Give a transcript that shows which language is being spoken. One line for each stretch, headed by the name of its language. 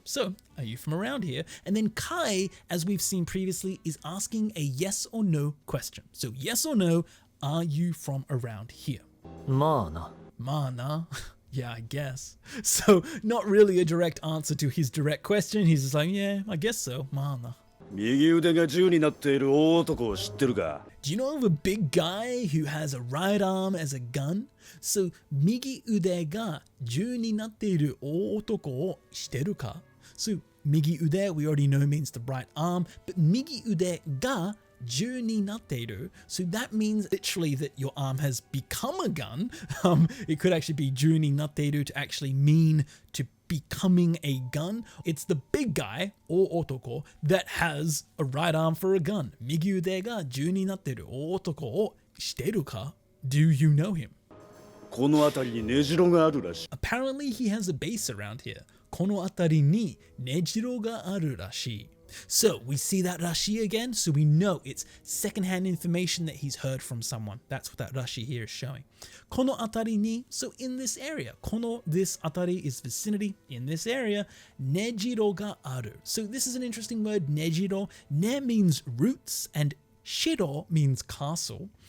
English: So are you from around here? And then kai, as we've seen previously, is asking a yes or no question. So yes or no, are you from around here?
Japanese: Mana.
English: Mana. Yeah, I guess. So not really a direct answer to his direct question. He's just like, yeah, I guess so.
Japanese: Mana. 右腕が銃になっている大男を知ってるか?
English: Do you know of a big guy who has a right arm as a gun?
Japanese: So 右腕が銃になっている大男を知ってるか?
English: So 右腕 we already know means the right arm, but 右腕が銃になっている. So that means literally that your arm has become a gun. It could actually be 銃になっている to actually mean to becoming a gun. It's the big guy or otoko that has a right arm for a gun.
Japanese: 右腕が銃になっている男を知ってるか?
English: Do you know him?
Japanese: この辺りに根城があるらしい.
English: Apparently he has a base around here.
Japanese: この辺りに根城があるらしい.
English: So we see that rashi again, so we know it's secondhand information that he's heard from someone. That's what that rashi here is showing. Kono atari ni, so in this area. Kono, this atari is vicinity. In this area, nejiro ga aru. So this is an interesting word, nejiro. Ne means roots and shiro means castle.